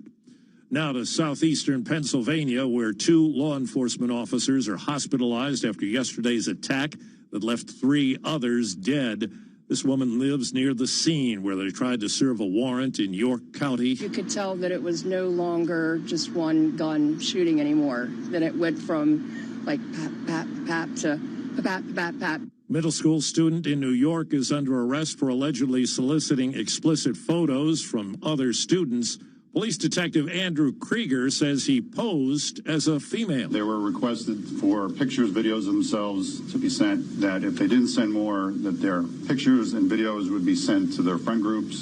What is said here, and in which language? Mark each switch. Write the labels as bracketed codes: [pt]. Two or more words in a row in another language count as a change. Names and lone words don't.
[en] Now to southeastern Pennsylvania, where 2 law enforcement officers are hospitalized after yesterday's attack that left 3 others dead. This woman lives near the scene where they tried to serve a warrant in York County. You could tell that it was no longer just one gun shooting anymore, that it went from like pap, pap, pap to pap, pap, pap. Middle school student in New York is under arrest for allegedly soliciting explicit photos from other students. Police Detective Andrew Krieger says he posed as a female. They were requested for pictures, videos of themselves to be sent, that if they didn't send more, that their pictures and videos would be sent to their friend groups.